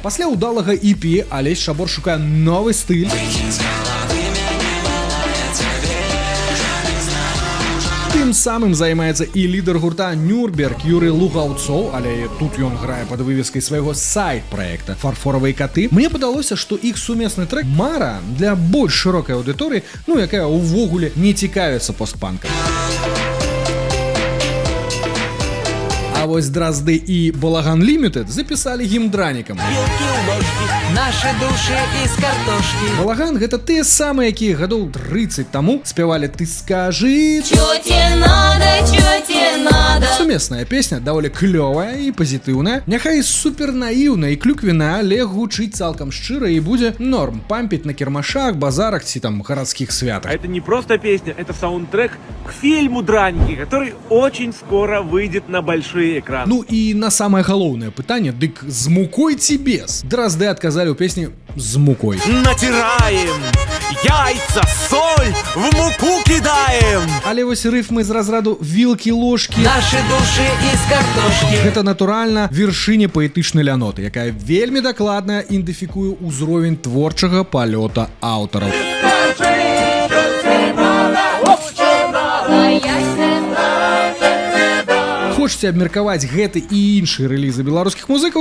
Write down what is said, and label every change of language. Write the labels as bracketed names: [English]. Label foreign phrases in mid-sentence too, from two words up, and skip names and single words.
[Belarusian] Пасля ўдалага EP Алесь Шабор шукае новы стыль. Тым самым займаецца і лідар гурта Нюрнберг Юрый Лугаўцоў, але тут ён грае пад вывескай свайго сайт-праекта «Фарфоравыя каты». Мне падалося, што іх сумесны трэк мара для больш шырокай аўдыторыі, якая ўвогуле не цікавіцца постпанкам. А вось Дразды і Балаган Лімітэд запісалі гімн дранікам. [Russian] Наши души из картошки. [Belarusian] Балаган гэта тыя самыя, якія гадоў 30 таму спявалі [Russian] «Ты скажи, чё тебе надо, чё тебе надо». [Belarusian] Сумесная песня даволі клёвая і пазітыўная, няхай супер наіўная і клюквенная, але гучыць цалкам шчыра і будзе норм пампіць на кірмашах, базарах ці там гарадскіх святах. [Russian] Это не просто песня, это саундтрек к фильму «Драники», который очень скоро выйдет на большие экраны. [Belarusian] Ну і на самае галоўнае пытанне, дык з мукой ці без? Дразды адказалі ў песні з мукой. [Russian] Натираем яйца, соль, в муку кидаем. [Belarusian] Але вось рыфмы з разраду вілкі-ложкі. [Russian] Наши души из картошки. [Belarusian] Гэта натуральна вершыня паэтычнай ляноты, якая вельмі дакладна ідэнтыфікуе ўзровень творчага палёта аўтараў. Хочаце абмеркаваць гэты і іншыя рэлізы беларускіх музыкаў?